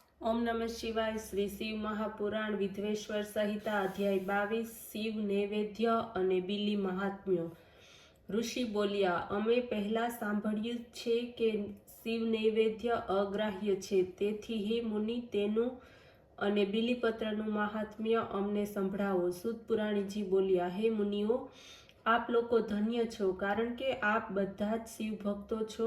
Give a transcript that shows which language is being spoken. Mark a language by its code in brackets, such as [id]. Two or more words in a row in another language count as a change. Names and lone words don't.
[sa] ओम नमः शिवाय। श्री शिव महापुराण विधवेश्वर संहिता अध्याय 22 शिव नैवेद्य અને બીલી મહાત્મ્યો। [gu] ઋષિ બોલ્યા, અમે પહેલા સાંભળ્યું છે કે શિવ નૈવેદ્ય અગ્રાહ્ય છે, તેથી હે મુનિ તેનું અને બીલીપત્રનું મહાત્મ્ય અમને સંભળાવો। સૂત પુરાણીજી બોલ્યા, હે મુનિઓ, આપ લોકો ધન્ય છો, કારણ કે આપ બધા જ શિવ ભક્તો છો।